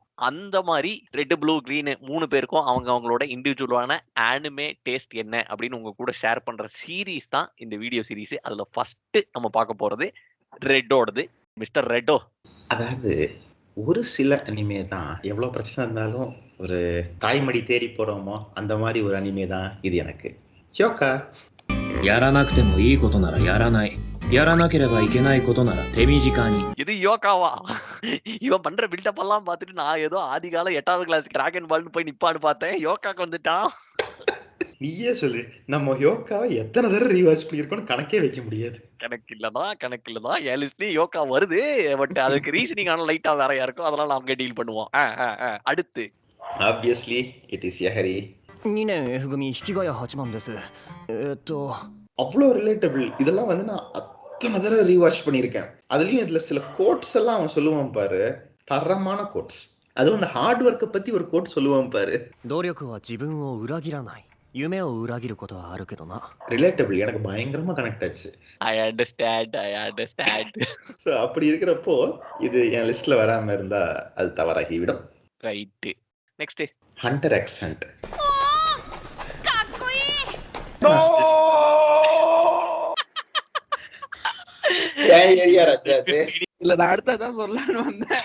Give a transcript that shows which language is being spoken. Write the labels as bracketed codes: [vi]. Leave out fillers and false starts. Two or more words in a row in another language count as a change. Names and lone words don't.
[ta] அந்த மாதிரி [en] red blue green [ta] 3 பேருக்கும் அவங்களோட இண்டிவிஜுவலான [en] anime taste [ta] என்ன அப்படின்னு உங்க கூட ஷேர் பண்ற சீரீஸ் தான் இந்த [en] video series. [ta] அதுல ஃபர்ஸ்ட் நம்ம பார்க்க போறது ரெட்டோடது. மிஸ்டர் ரெட்டோ, அதாவது ஒரு சில அனிமே தான் எவ்வளவு பிரச்சனை இருந்தாலும் ஒரு தாய்மடி தேடி போறோமோ அந்த மாதிரி ஒரு அனிமே தான் இது எனக்கு. ஹியோகா [ja] やらなくてもいいことならやらない。やらなければいけないことなら手短に。 [ta] இது யோகாவா? இவன் பண்ற பில்டப் எல்லாம் பார்த்துட்டு நான் ஏதோ ஆதிகால 8வது கிளாஸ் டிராகன் பால்னு போய் நிப்பான்னு பார்த்தேன். யோகாக்கு வந்துட்டான். நீயே சொல்லு, நம்ம யோகாவை எத்தனை தடவை ரீவாட்ச் பண்ணிருக்கோம்னு கணக்கே வைக்க முடியாது. கணக்கில்லதான் என் லிஸ்ட்லயும் யோகா வருது. பட் அதுக்கு ரீசனிங் ஆன லைட்டா வேறையா இருக்கும். அதெல்லாம் நாம டீல் பண்ணுவோம். அடுத்து [en] Obviously it is Yahari. [ja] 2 年 F 組引きヶ谷8万です。 [ta] அவ்வளோ ரிலேட்டபிள். இதெல்லாம் வந்து நான் அத்தனை தடவை ரீவாட்ச் பண்ணியிருக்கேன். அதுலயும் இதுல சில கோட்ஸ் எல்லாம் அவன் சொல்லுவான் பாரு, தரமான கோட்ஸ். அதுவும் அந்த [en] hard work [ta] பத்தி ஒரு கோட் சொல்லுவான் பாரு. [ja] 努力は自分を裏切らない。夢を裏切ることはあるけどな。 [ta] ரிலேட்டபிள் எனக்கு பயங்கரமா கனெக்ட் ஆச்சு. [en] I understand. [ta] ஸோ அப்படி இருக்கிறப்போ இது என் லிஸ்ட்ல வராம இருந்தா அது தவறாகிவிடும். [en] Right. Next ஹண்டர் எக்ஸ் ஹண்ட். [ta] இல்ல நான் அடுத்ததான் சொல்லலாம்னு வந்தேன்.